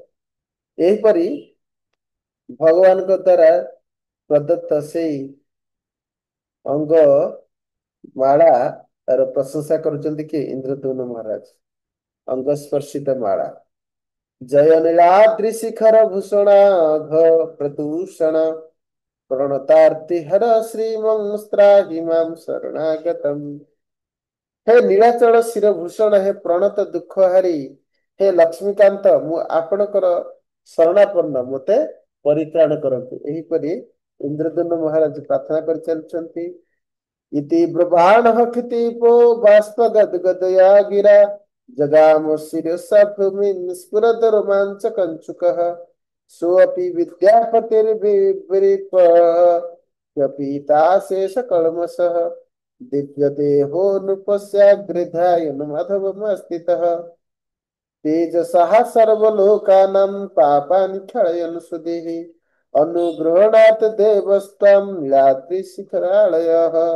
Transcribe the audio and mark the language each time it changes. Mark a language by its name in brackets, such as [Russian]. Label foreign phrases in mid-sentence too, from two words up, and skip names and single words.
[Odia] ଏହିପରି ଭଗବାନଙ୍କ ଦ୍ଵାରା ପ୍ରଦତ୍ତ ସେଇ ଅଙ୍ଗ ମାଳା ତାର ପ୍ରଶଂସା କରୁଛନ୍ତି କି ଇନ୍ଦ୍ରଦ୍ୟୁମ୍ନ ମହାରାଜ। [Sanskrit] ଅଙ୍ଗସ୍ପର୍ଶିତ ମାଳା ଜୟ ନୀଳାଦ୍ରି ଶିଖର ଭୂଷଣାଘ ପ୍ରଦୂଷଣ ପ୍रणतार्तिहर श्रीमंस्त्राहि मां शरणागतम्। [Odia] हे ନୀଳାଚଳ ଶିର ଭୂଷଣ, ହେ ପ୍ରଣତ ଦୁଃଖ ହାରି, ହେ ଲକ୍ଷ୍ମୀକାନ୍ତ, ମୁଁ ଆପଣଙ୍କର ଶରଣାପନ୍ନ, ମୋତେ ପରିତ୍ରାଣ କରନ୍ତୁ। ଏହିପରି ଇନ୍ଦ୍ରଦ୍ୟୁମ୍ନ ମହାରାଜ ପ୍ରାର୍ଥନା କରିଚାଲିଛନ୍ତି। [Sanskrit] इति ब्रुवाणः क्षितिपो बाष्प गदगदया गिरा जगाम शिरसा भूमिं स्फुरद रोमाञ्चकञ्चुकः सोऽपि विद्यापतिर्विवृपः व्यपीताशेषकल्मषः दिव्यदेहो नृपस्याग्रधायन् माधवमस्थितः तेजसः सर्वलोकानां पापानि क्षयन् सुधीः अनुगृह्णात् देवस्त्वं नीलाद्रिशिखरालयः